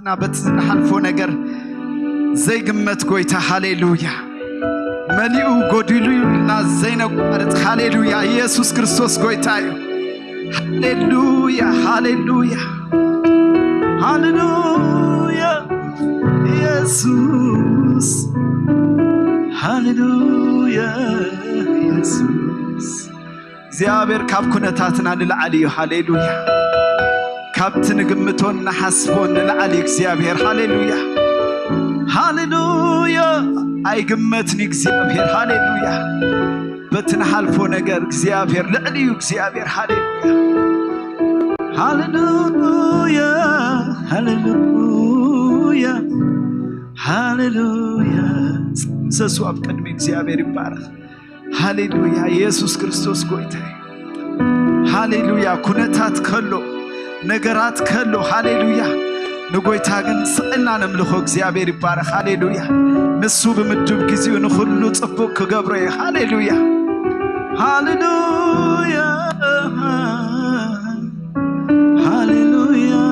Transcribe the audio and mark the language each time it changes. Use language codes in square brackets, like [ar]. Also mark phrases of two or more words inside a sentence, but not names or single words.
[ti] በትዝናልፎ ነገር ዘይግመት ጎይታ ሃሌሉያ መሊኡ ጎዲሉና ዘይነቋርጥ ሃሌሉያ ኢየሱስ ክርስቶስ ጎይታዩ ሃሌሉያ ሃሌሉያ ሃሌሉያ ኢየሱስ ሃሌሉያ ኢየሱስ እግዚአብሔር ካብ ኩነታትና ንላዕልዩ ሃሌሉያ ካብቲ ንግምቶን ንሓስቦን ንላዕሊ እግዚአብሔር ሃሌሉያ ሃሌሉያ አይግመትኒ እግዚአብሔር ሃሌሉያ በትንሓልፎ ነገር እግዚአብሔር ልዕልዩ እግዚአብሔር ሃሌሉያ ሃሌሉያ ሃሌሉያ ሰሱ ኣብ ቅድሚ እግዚአብሔር ይባረክ ሃሌሉያ ኢየሱስ ክርስቶስ ጎይታ ሃሌሉያ ኩነታት ከሎ ነገራት ከሎ ሃሌሉያ ንጎይታ ግን ስቅልና ነምልኾ እግዚአብሔር ይባረክ ሃሌሉያ ንሱ ብምድብ ግዚኡ ንኹሉ ጽቡቅ ክገብሮ ሃሌሉያ ሃሌሉያ ሃሌሉያ